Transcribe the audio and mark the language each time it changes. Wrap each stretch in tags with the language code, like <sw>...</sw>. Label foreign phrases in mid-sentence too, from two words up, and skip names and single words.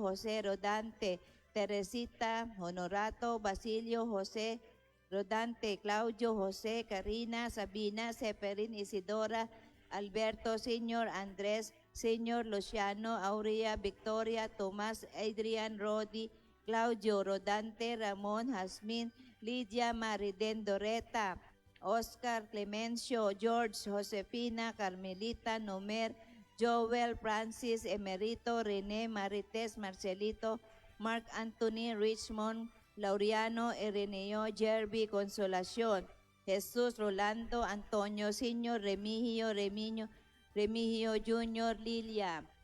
<es>José, Rodante, Teresita, Honorato, Basilio, José, Rodante, Claudio, José, Karina, Sabina, Seferin, Isidora, Alberto, Señor, Andrés, Señor, Luciano, Aurea, Victoria, Tomás, Adrian, Rodi, Claudio, Rodante, Ramón, Jasmine, Lidia, Mariden, Doreta, Oscar, Clemencio, George, Josefina, Carmelita, Nomer, Joel, Francis, Emerito, René, Marites, Marcelito, Mark Anthony, Richmond, Laureano, Ireneo, Jerby, Consolación, Jesús, Rolando, Antonio, Señor, Remigio, Remigio Junior, Lilia.</es>